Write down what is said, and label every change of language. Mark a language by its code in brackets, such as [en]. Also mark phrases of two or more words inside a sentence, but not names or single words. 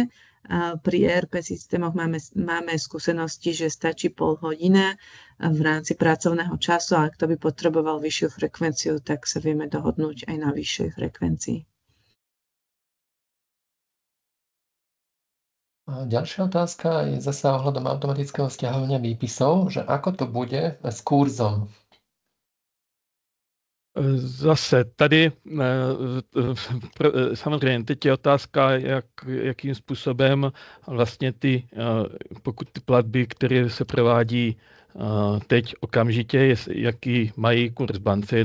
[sk] Pri ERP systémoch máme skúsenosti, že stačí pol hodina v rámci pracovného času, a ak to by potreboval vyššiu frekvenciu, tak sa vieme dohodnúť aj na vyššej frekvencii. Ďalšia otázka je zasa ohľadom automatického stiahovania výpisov, že ako to bude s kurzom? [cs] Zase tady samozřejmě teď je otázka, jakým způsobem vlastně pokud ty platby, které se provádí teď okamžitě, jaký mají kurz bance.